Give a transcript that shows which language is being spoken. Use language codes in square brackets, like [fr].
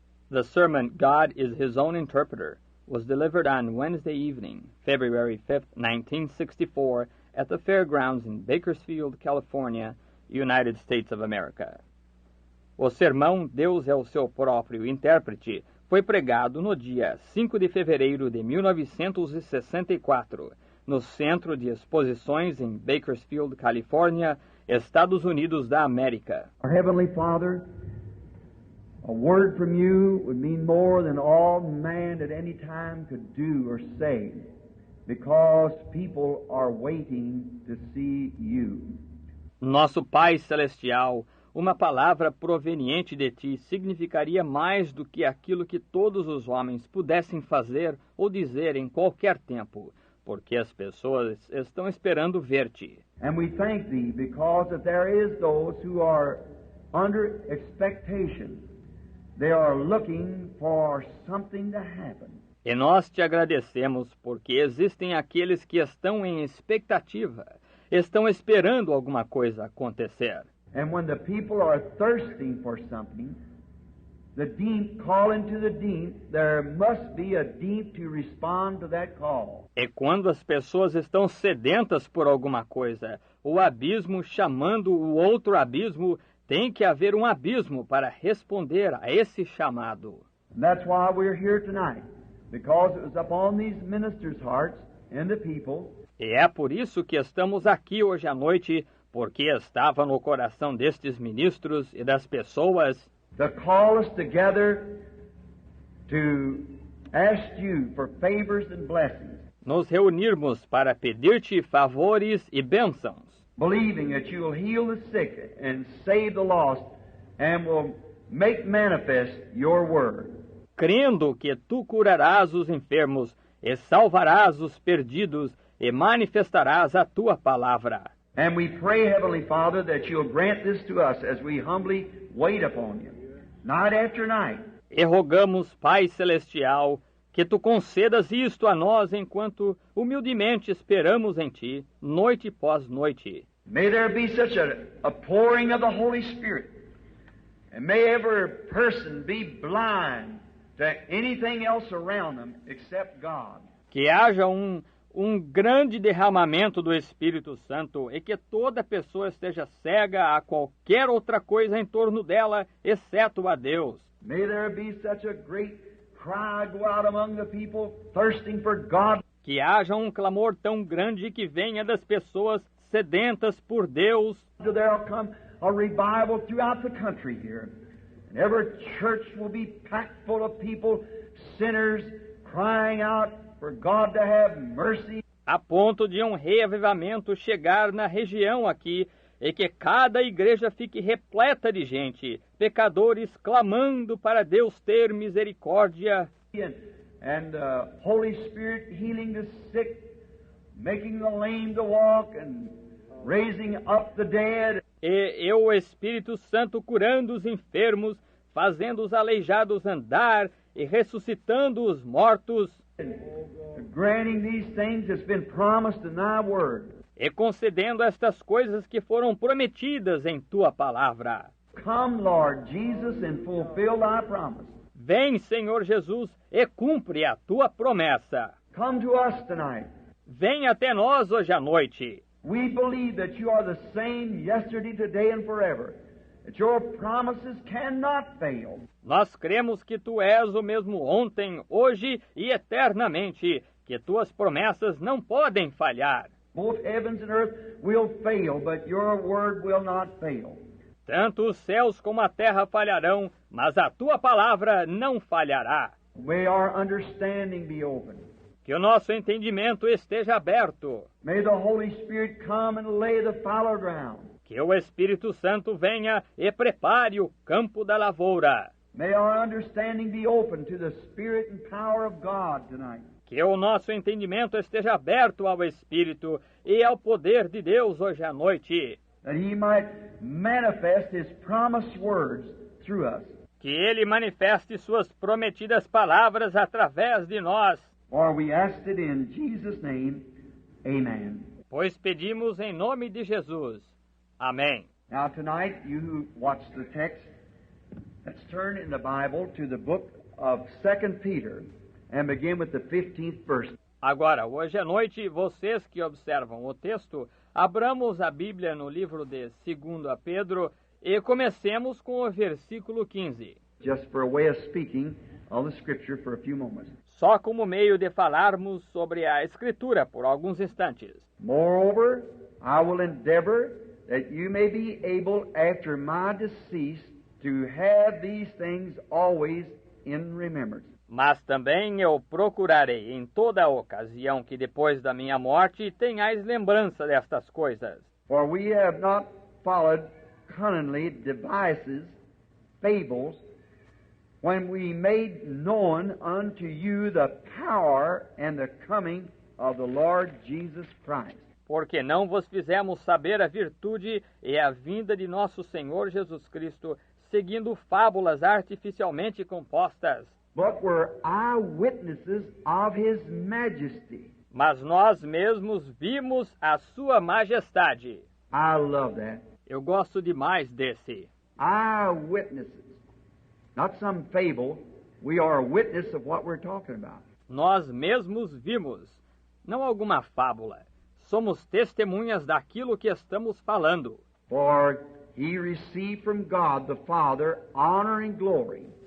[en] The sermon, God is His Own Interpreter, was delivered on Wednesday evening, February 5th, 1964, at the fairgrounds in Bakersfield, California, United States of America. [pt] O sermão Deus é o seu próprio intérprete foi pregado no dia 5 de fevereiro de 1964, no Centro de Exposições em Bakersfield, Califórnia, Estados Unidos da América. [en] Our Heavenly Father, a word from you would mean more than all man at any time could do or say, because people are waiting to see you. [pt] Nosso Pai Celestial, uma palavra proveniente de Ti significaria mais do que aquilo que todos os homens pudessem fazer ou dizer em qualquer tempo, porque as pessoas estão esperando ver-te. [en] And we thank Thee because that there is those who are under expectation. They are looking for something to happen. [pt] E nós te agradecemos porque existem aqueles que estão em expectativa, estão esperando alguma coisa acontecer. [en] And when the people are thirsting for something, the deep calling to the deep, there must be a deep to respond to that call. [pt] E quando as pessoas estão sedentas por alguma coisa, o abismo chamando o outro abismo, tem que haver um abismo para responder a esse chamado. [en] And that's why we're here tonight, because it was upon these ministers' hearts and the people. [pt] E é por isso que estamos aqui hoje à noite, porque estava no coração destes ministros e das pessoas [en] To call us together to ask you for favors and blessings, [pt] nos reunirmos para pedir-te favores e bênçãos, [en] believing that you will heal the sick and save the lost and will make manifest your word. [pt] crendo que tu curarás os enfermos e salvarás os perdidos e manifestarás a tua palavra. [en] And we pray, Heavenly Father, that you'll grant this to us as we humbly wait upon you, night after night. [pt] E rogamos, Pai Celestial, que tu concedas isto a nós enquanto humildemente esperamos em ti, noite após noite. [en] May there be such a pouring of the Holy Spirit, and may every person be blind to anything else around them except God. [pt] Que haja um grande derramamento do Espírito Santo e que toda pessoa esteja cega a qualquer outra coisa em torno dela, exceto a Deus. [en] May there be such a great cry go out among the people thirsting for God. [pt] Que haja um clamor tão grande que venha das pessoas sedentas por Deus. [en] There'll come a revival throughout the country here. And every church will be packed full of people, sinners, crying out for God to have mercy. [pt] A ponto de um reavivamento chegar na região aqui e que cada igreja fique repleta de gente, pecadores clamando para Deus ter misericórdia. [en] And Holy Spirit healing the sick, making the lame to walk and raising up the dead. [pt] E o Espírito Santo curando os enfermos, fazendo os aleijados andar e ressuscitando os mortos. [en] Granting these things that's been promised in thy word. [pt] E concedendo estas coisas que foram prometidas em tua palavra. [en] Come, Lord Jesus, and fulfill thy promise. [pt] Vem, Senhor Jesus, e cumpre a tua promessa. [en] Come to us tonight. [pt] Vem até nós hoje à noite. [en] We believe that you are the same yesterday, today, and forever. That your promises cannot fail. [pt] Nós cremos que tu és o mesmo ontem, hoje e eternamente, que tuas promessas não podem falhar. [en] Both heavens and earth will fail, but your word will not fail. [pt] Tanto os céus como a terra falharão, mas a tua palavra não falhará. [en] May our understanding be open. [pt] Que o nosso entendimento esteja aberto. [en] May the Holy Spirit come and lay the fallow ground. [pt] Que o Espírito Santo venha e prepare o campo da lavoura. [en] May our understanding be open to the Spirit and power of God tonight. [pt] Que o nosso entendimento esteja aberto ao Espírito e ao poder de Deus hoje à noite. [en] That He might manifest His promised words through us. [pt] Que Ele manifeste suas prometidas palavras através de nós. [en] For we asked it in Jesus' name, amen. [pt] Pois pedimos em nome de Jesus. Amém. [en] Now tonight, you who watch the text, Let's turn in the Bible to the book of 2 Peter and begin with the 15th verse. [pt] Agora, hoje à noite, vocês que observam o texto, abramos a Bíblia no livro de 2 Pedro e comecemos com o versículo 15. [en] Just for a way of speaking of the Scripture for a few moments. [pt] Só como meio de falarmos sobre a Escritura por alguns instantes. [en] Moreover, I will endeavor that you may be able after my decease to have these things always in remembrance. [pt] Mas também eu procurarei em toda ocasião que depois da minha morte tenhais lembrança destas coisas. [en] For we have not followed cunningly devices, fables, when we made known unto you the power and the coming of the Lord Jesus Christ. [pt] Porque não vos fizemos saber a virtude e a vinda de nosso Senhor Jesus Cristo, seguindo fábulas artificialmente compostas. [en] But were eyewitnesses of His majesty. [pt] Mas nós mesmos vimos a sua majestade. [en] I love that. [pt] Eu gosto demais desse. [en] Eyewitnesses. Not some fable. We are a witness of what we're talking about. [pt] Nós mesmos vimos, não alguma fábula. Somos testemunhas daquilo que estamos falando. [en] For He received from God the Father honor and glory.